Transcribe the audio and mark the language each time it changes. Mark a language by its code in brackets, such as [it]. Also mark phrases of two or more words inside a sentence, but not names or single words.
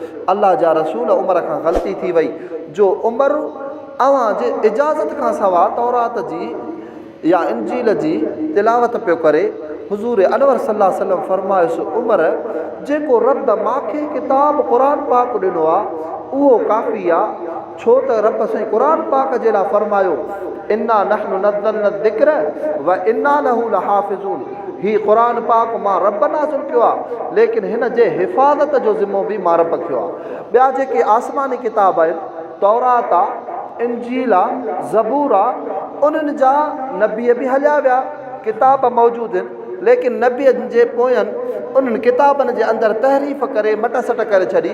[sd] अल्लाह जा रसूल उमर खां ग़लती थी वई जो उमर अव्हां जे इजाज़त खां सवाइ तौरात जी या इंजील जी तिलावत पियो करे। हुज़ूर अनवर [ar] صلى الله عليه وسلم [sd] फ़रमायोसि, उमर जेको रब मूंखे किताब क़ुरान पाक ॾिनो आहे उहो काफ़ी आहे। छो त रब साईं क़ुरान पाक जे लाइ फ़रमायो, [ar] إنا نحن نزلنا ذكر وإنا له لحافظون. [sd] हीउ क़ुरान पाक मां रब नाज़िल कयो आहे, लेकिन हिन जे हिफ़ाज़त जो ज़िम्मो बि मां रब खयो आहे। ॿिया जेके आसमानी किताब आहिनि, तौरात आहे, इंजील आहे, ज़बूर आहे, उन्हनि जा नबीअ बि हलिया विया, किताब मौजूदु आहिनि, लेकिन नबीअ जे पोयनि उन्हनि किताबनि जे अंदरि तहरीफ़ करे मट सट करे छॾी।